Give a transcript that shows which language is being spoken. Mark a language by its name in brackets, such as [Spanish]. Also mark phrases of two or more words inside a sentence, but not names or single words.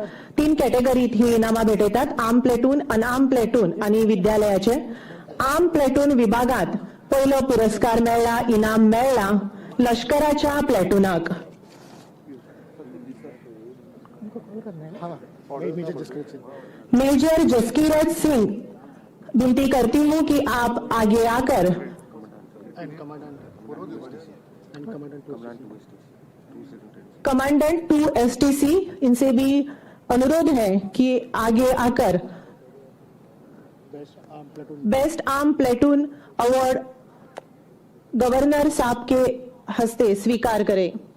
[Konkani] 3 कॅटेगरीत ही इनामां भेटयतात. [English] arm platoon, unarm platoon [Konkani] आनी विद्यालयाचे. [English] arm platoon [Konkani] विभागात पयलो पुरस्कार मेळ्ळा, इनाम मेळ्ळा लष्कराच्या प्लेटूनाक. [Hindi] मेजर जसकीरत सिंह विनती करती हूं कि आप आगे आकर कमांडेंट 2 STC इनसे भी अनुरोध है कि आगे आकर [English] best arm platoon award [Hindi] गवर्नर साहब के हस्ते स्वीकार करें.